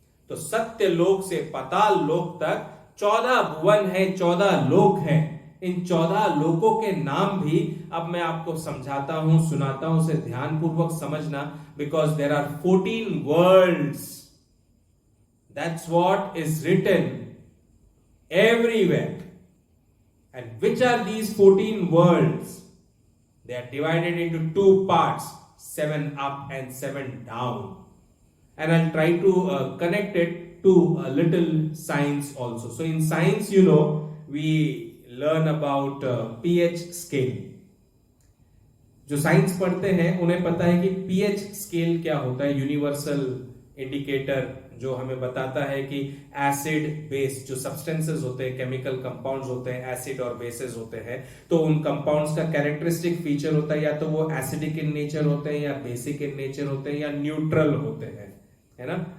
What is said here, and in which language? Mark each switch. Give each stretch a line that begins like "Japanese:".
Hindi: तो सत्यलोक से पाताल लोक तक 14 भुवन है, 14 लोक है। इन 14 लोकों के नाम भी अब मैं आपको समझाता हूं, सुनाता हूं, उसे ध्यानपूर्वक समझना,
English: Because there are 14 worlds. That's what is written everywhere. And which are these 14 worlds? They are divided into 2 parts, 7 up and 7 down. And I'll try to connect it to a little science also. So in science, we learn about pH scale.
Hindi: जो science पढ़ते हैं उन्हें पता है कि pH scale क्या होता है, यूनिवर्सल इंडिकेटर जो हमें बताता है कि एसिड बेस जो सब्सटेंसेस होते हैं, केमिकल कंपाउंड्स होते हैं, एसिड और बेसेस होते हैं, तो उन कंपाउंड्स का कैरेक्टरिस्टिक फीचर होता है या तो वो
English: acidic in nature
Hindi: होते हैं या
English: basic in nature
Hindi: होते हैं या न्यूट्रल होते हैं, है ना।